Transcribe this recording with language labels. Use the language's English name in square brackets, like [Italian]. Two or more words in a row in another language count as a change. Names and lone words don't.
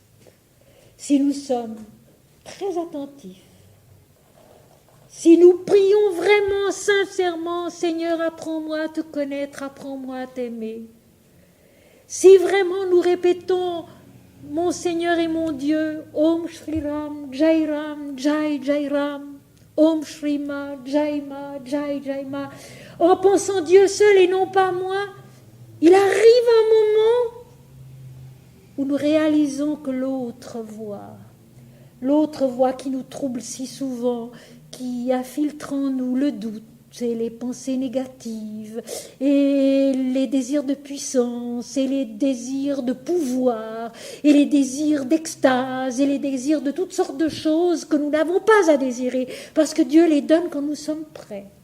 [French] Si nous sommes très attentifs, si nous prions vraiment sincèrement, Seigneur, apprends-moi à te connaître, apprends-moi à t'aimer. Si vraiment nous répétons, mon Seigneur et mon Dieu, [Hindi] ॐ श्री राम, जय राम, जय जय राम, ॐ श्री मा, जय मा, जय जय मा, [French] en pensant Dieu seul et non pas moi, il arrive un moment où nous réalisons que l'autre voix qui nous trouble si souvent, qui infiltre en nous le doute et les pensées négatives et les désirs de puissance et les désirs de pouvoir et les désirs d'extase et les désirs de toutes sortes de choses que nous n'avons pas à désirer parce que Dieu les donne quand nous sommes prêts.